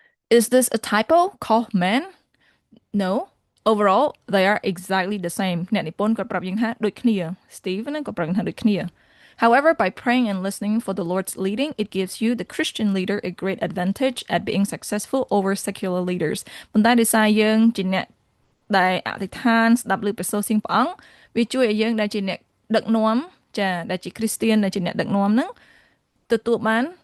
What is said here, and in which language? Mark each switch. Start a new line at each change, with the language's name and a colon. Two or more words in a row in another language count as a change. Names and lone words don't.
English: Is this a typo? Call man? No. Overall, they are exactly the same.
Khmer: អ្នកនិពន្ធគាត់ប្រាប់យើងថាដូចគ្នា Steve ហ្នឹងក៏ប្រាប់យើងថាដូចគ្នា
English: However, by praying and listening for the Lord's leading, it gives you, the Christian leader, a great advantage at being successful over secular leaders.
Khmer: ប៉ុន្តែដោយសារយើងជាអ្នកដែលអធិដ្ឋានស្ដាប់ឮព្រះសូរសៀងព្រះអង្គវាជួយឲ្យយើងដែលជាអ្នកដឹកនាំចាដែលជាគ្រីស្ទៀនដែលជាអ្នកដឹកនាំហ្នឹងទទួលបាន